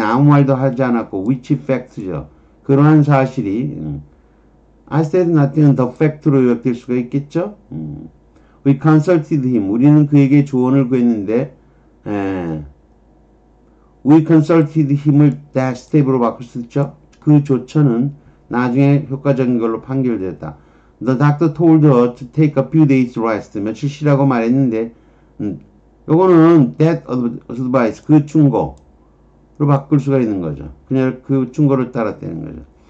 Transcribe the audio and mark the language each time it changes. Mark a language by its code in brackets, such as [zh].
[ko] 아무 말도 하지 않았고 which fact죠. 그러한 사실이 [en] I said nothing [ko] 은 the fact로 요약될 수가 있겠죠. [en] We consulted him. [ko] 우리는 그에게 조언을 구했는데 [en] We consulted him을 that step으로 [ko] 바꿀 수 있죠. 그 조처는 나중에 효과적인 걸로 판결됐다. [en] The doctor told her to take a few days rest. [ko] 며칠 쉬라고 말했는데 요거는 that advice, 그 충고로 바꿀 수가 있는 거죠. 그냥 그 충고를 따랐다는 거죠.